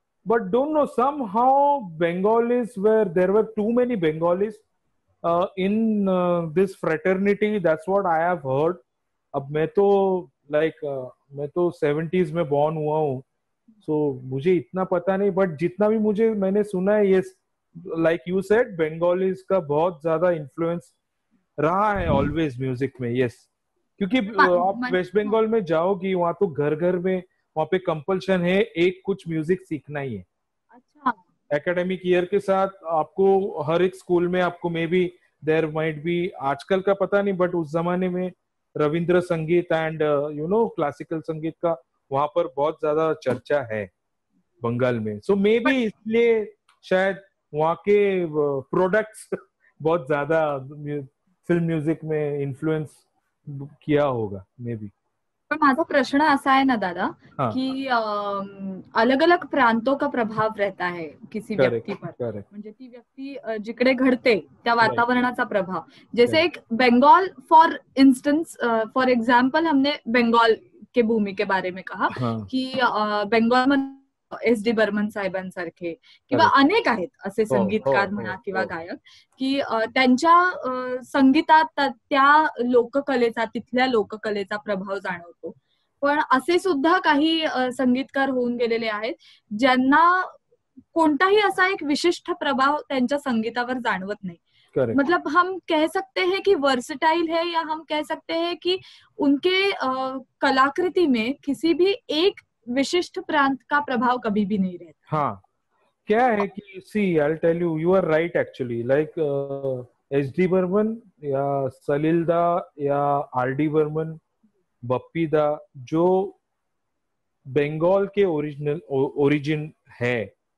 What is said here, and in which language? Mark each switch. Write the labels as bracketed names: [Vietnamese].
[English] But don't know, somehow Bengalis were, there were too many Bengalis in this fraternity. That's what I have heard. [Hindi] अब मैं तो like मैं तो 70s में born हुआ हूँ, so मुझे इतना पता नहीं. बट जितना भी मुझे मैंने सुना है, ये [English] like you said, [Hindi] Bengalis का बहुत ज्यादा influence रहा है ऑलवेज म्यूजिक में. यस, क्योंकि आप वेस्ट बंगाल में जाओगी वहां तो घर घर में वहां पे कंपल्शन है एक कुछ म्यूजिक सीखना ही है. अच्छा. एकेडमिक ईयर के साथ आपको हर एक स्कूल में आपको [English] may be there might be, [Hindi] आजकल का पता नहीं, बट उस जमाने में रविंद्र संगीत [English] and you know [Hindi] क्लासिकल संगीत का वहां पर बहुत ज्यादा चर्चा है बंगाल में. सो मे बी इसलिए शायद वहाँ के प्रोडक्ट्स बहुत ज्यादा फिल्म म्यूजिक में इन्फ्लुएंस किया होगा मे बी. [Marathi] पण माझा प्रश्न असा आहे ना दादा [Hindi] हाँ की अलग अलग प्रांतों का प्रभाव रहता है किसी [English] correct [Marathi] व्यक्ती पर, [English] correct [Marathi] म्हणजे ती व्यक्ती जिकडे घडते त्या [English] right [Marathi] वातावरणाचा प्रभाव. जैसे [English] correct [Hindi] एक Bengal [English] for instance, for example [Hindi] हमने बंगाल के भूमि के बारे में कहा हाँ [Marathi] की बंगाल मध्ये SD बर्मन साहेबांसारखे किंवा [English] correct [Marathi] अनेक आहेत असे हो हो संगीतकार हो म्हणा किंवा हो गायक की त्यांच्या संगीतात त्या लोककलेचा, तिथल्या लोककलेचा प्रभाव जाणवतो. पण असे सुद्धा काही संगीतकार होऊन गेलेले आहेत ज्यांना कोणताही असा एक विशिष्ट प्रभाव त्यांच्या संगीतावर जाणवत नाही. [English] Correct. [Hindi] मतलब हम कह सकते हैं कि वर्सटाइल है, या हम कह सकते हैं कि उनके कलाकृति में किसी भी एक विशिष्ट प्रांत का प्रभाव कभी भी नहीं रहता. हाँ क्या है कि [English] See I tell you, you are right actually. [Hindi] Like SD Burman या सलील दा या RD बर्मन, बप्पी दा, जो बंगाल के ओरिजिन है,